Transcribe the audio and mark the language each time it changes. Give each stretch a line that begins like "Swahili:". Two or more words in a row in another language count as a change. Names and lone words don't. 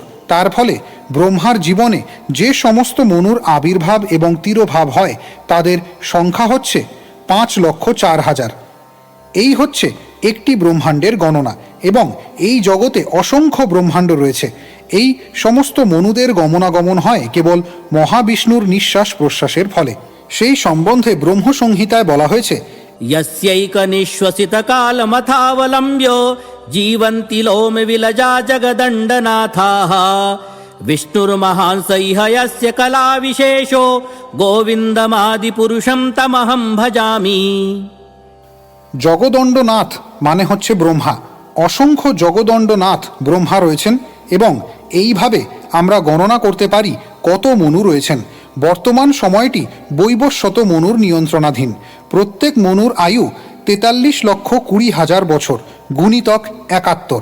Bangla: তার ফলে ব্রহ্মার জীবনে যে সমস্ত মনুর আবির্ভাব এবং তিরোভাব হয় তাদের সংখ্যা হচ্ছে 5,04,000। এই হচ্ছে একটি ব্রহ্মাণ্ডের গণনা, এবং এই জগতে অসংখ্য ব্রহ্মাণ্ড রয়েছে। এই সমস্ত মনুদের গমনাগমন হয় কেবল মহাবিষ্ণুর নিঃশ্বাস প্রশ্বাসের ফলে। সেই সম্বন্ধে ব্রহ্মসংহিতায় বলা হয়েছে,
Sanskrit: यस्यैकनिश्वसितकालमथावलम्ब्य जीवन्ति लोमविलजा जगदण्डनाथाः विष्णुर्महांस इह यस्य कलाविशेषो गोविन्दमादिपुरुषं तमहं भजामि।
Bangla: জগদণ্ডনাথ মানে হচ্ছে ব্রহ্মা। অসংখ্য জগদণ্ডনাথ ব্রহ্মা রয়েছেন এবং এইভাবে আমরা গণনা করতে পারি কত মনু রয়েছেন। বর্তমান সময়টি বৈবস্বত মনুর নিয়ন্ত্রণাধীন। প্রত্যেক মনুর আয়ু 43,20,000 বছর, গুণিতক 71।